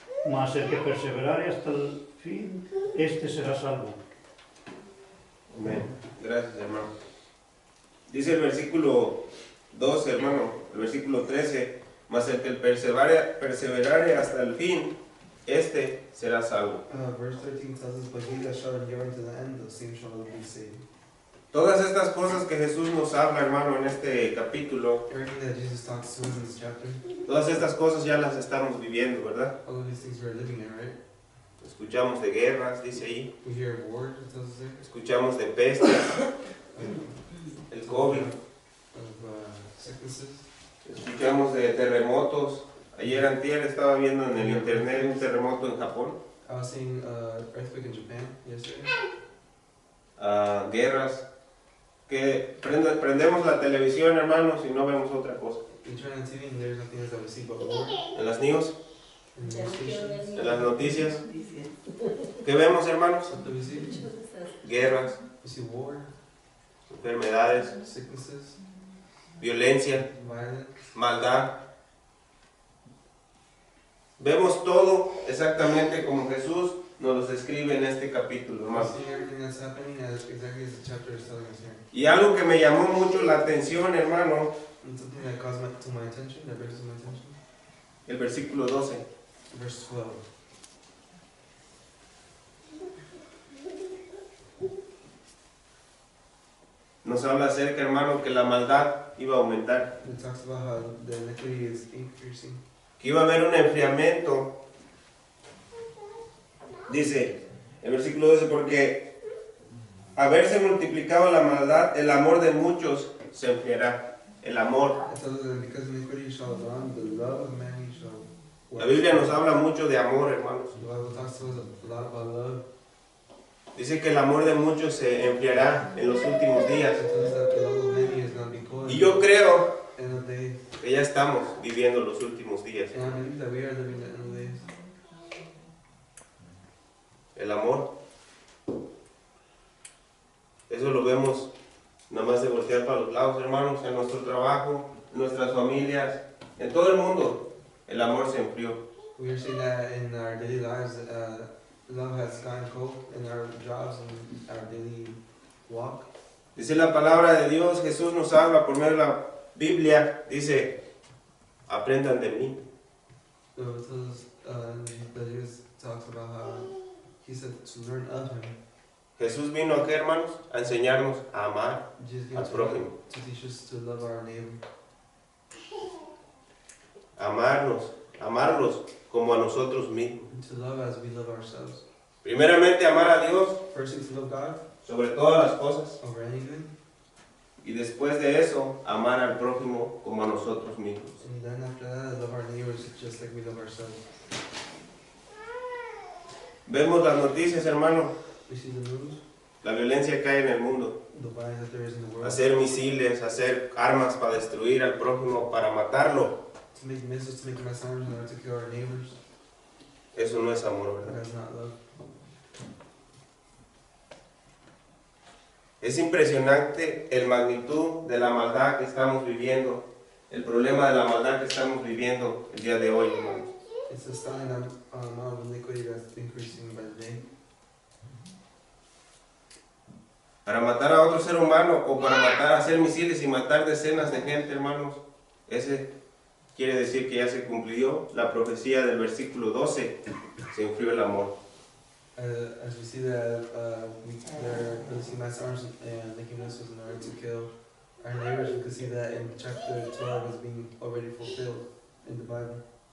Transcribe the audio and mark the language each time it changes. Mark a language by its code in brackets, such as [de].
[es] Mas el que perseverare hasta el fin, este será salvo. Amén. Gracias, hermano. Dice el versículo 12, hermano, el versículo 13, mas el que perseverare hasta el fin, este será salvo. [en] Verse 13 tells us, but he that shall endure unto the end, the same shall be saved. [es] Todas estas cosas que Jesús nos habla, hermano, en este capítulo, [en] Everything that Jesus talks to us in this chapter, [es] todas estas cosas ya las estamos viviendo, ¿verdad? [en] all of these things we're living in, right? [es] Escuchamos de guerras, dice ahí, [en] We hear of war, it tells us there, [es] escuchamos de pestes, el COVID, [en] of sicknesses. [es] escuchamos de terremotos. Ayer antier estaba viendo en el internet un terremoto en Japón, [en] I was seeing earthquake in Japan yesterday. [es] Guerras, que prendemos la televisión, hermanos, y no vemos otra cosa. [en] We turn on TV and there's nothing else that we see but war. [es] En las news, [en] And news stations. [es] en las noticias, ¿qué vemos, hermanos? [en] What do we see? [es] Guerras, [en] We see war, [es] enfermedades, [en] sicknesses, [es] violencia, [en] violence. [es] maldad. Vemos todo exactamente como Jesús nos los describe en este capítulo, [en] We [es] hermano. [en] see everything that's happening exactly as the chapter is telling us here. [es] Y algo que me llamó mucho la atención, hermano, [en] And something that caused my attention, that brings to my attention, [es] el versículo 12. [en] verse 12. [es] Nos habla acerca, hermano, que la maldad iba a aumentar, It talks about how the iniquity is increasing. que iba a haber un enfriamiento. Dice, el versículo 12, porque haberse multiplicado la maldad, el amor de muchos se enfriará. El amor. [en] It tells us that because iniquity shall abound, the love of many shall [es] La Biblia nos habla mucho de amor, hermanos. [en] The Bible talks to us a lot about love. [es] Dice que el amor de muchos se enfriará en los últimos días. [en] It tells us that the love of many is going to be cold. [es] Y yo creo [en] In the day. [es] que ya estamos viviendo los últimos días. [en] And I believe that we are living the end of days. [es] El amor. Eso lo vemos nada más de voltear para los lados, hermanos, en nuestro trabajo, en nuestras familias, en todo el mundo. El amor se enfrió. [en] We are seeing that in our daily lives. Love has gotten cold in our jobs and our daily walk. [es] Dice la palabra de Dios, Jesús nos habla por medio de la Biblia, dice, aprendan de mí. [en] So it tells us that Jesus talks about how he said to learn of him. [es] Jesús vino aquí, hermanos, a enseñarnos a amar [en] Jesus [es] al [en] came [es] prójimo, [en] to teach us to love our neighbor. [es] amarlos como a nosotros mismos. [en] And to love as we love ourselves. [es] Primeramente, amar a Dios [en] Firstly, to love God [es] sobre todas las cosas. [en] over anything. [es] Y después de eso, amar al prójimo como a nosotros mismos. [en] And then after that, love our neighbors just like we love ourselves. [es] Vemos las noticias, hermano, [en] We see the news, [es] la violencia que hay en el mundo. [en] the violence that there is in the world. [es] Hacer misiles, hacer armas para destruir al prójimo, para matarlo. [en] To make missiles, to make mass arms in order to kill our neighbors. [es] Eso no es amor, [en] That [es] ¿verdad? [en] is not love. [es] Es impresionante el magnitud de la maldad que estamos viviendo, el problema de la maldad que estamos viviendo el día de hoy, hermanos. [en] It's a sign of amount of iniquity that's increasing by the day. [es] Para matar a otro ser humano o para matar, hacer misiles y matar decenas de gente, hermanos, ese quiere decir que ya se cumplió la profecía del versículo 12, se enfrió el amor. [en] As we see that they're releasing mass arms and making missiles in order to kill our neighbors, we can see that in chapter 12 is being already fulfilled in the Bible.